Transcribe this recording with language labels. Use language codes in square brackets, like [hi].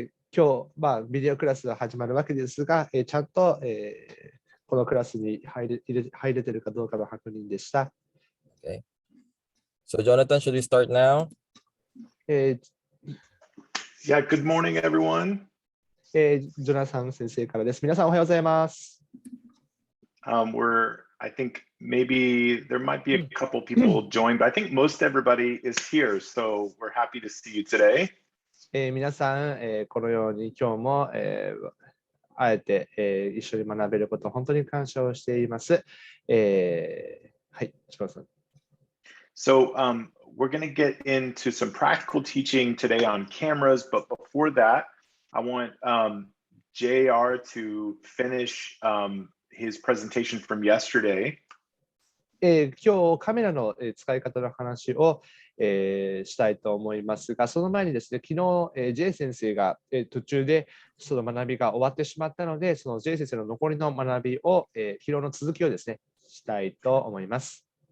[ja] 今日、ビデオクラスが始まるわけですが、ちゃんと、このクラスに入れてるかどうかの確認でした。 [en] Okay. So Jonathan, should we start now? Yeah, good morning, everyone. [ja] ジョナサン先生からです。皆さんおはようございます。 [en] I think maybe there might be a couple people joined, but I think most everybody is here, so we're happy to see you today. [ja] 皆さん、このように今日も、あえて、一緒に学べること、本当に感謝をしています。はい、柴田さん。 [en] So we're going to get into some practical teaching today on cameras, but before that, I want JR to finish his presentation from yesterday. [ja] 今日カメラの使い方の話を、したいと思いますが、その前にですね、昨日、J 先生が、途中でその学びが終わってしまったので、その J 先生の残りの学びを、昨日の続きをですね、したいと思います。